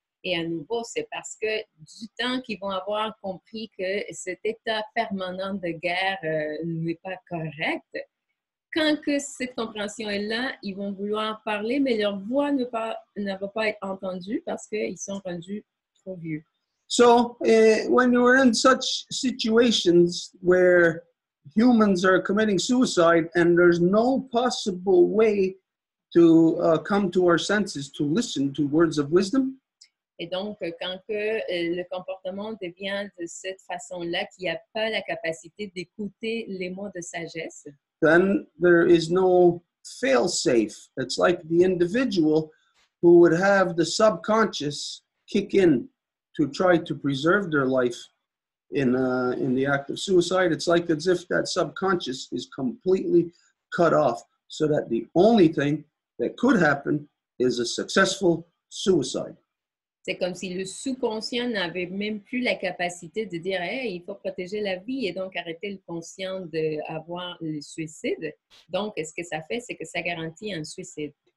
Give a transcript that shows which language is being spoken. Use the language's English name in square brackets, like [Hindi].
[French] Et à nouveau, c'est parce que du temps qu'ils vont avoir compris que cet état permanent de guerre n'est pas correct, quand que cette compréhension est là, ils vont vouloir parler, mais leur voix ne va pas être entendue parce qu'ils sont rendus trop vieux. [English] So when you're in such situations where humans are committing suicide and there's no possible way to come to our senses to listen to words of wisdom, [French] et donc, quand que le comportement devient de cette façon-là, qu'il n'y a pas la capacité d'écouter les mots de sagesse, [English] then there is no fail-safe. It's like the individual who would have the subconscious kick in to try to preserve their life in the act of suicide. It's like as if that subconscious is completely cut off, so that the only thing that could happen is a successful suicide. [French] C'est comme si le sous-conscient n'avait même plus la capacité de dire hey, il faut protéger la vie et donc arrêter le conscient d'avoir le suicide. Donc, ce que ça fait, c'est que ça garantit un suicide.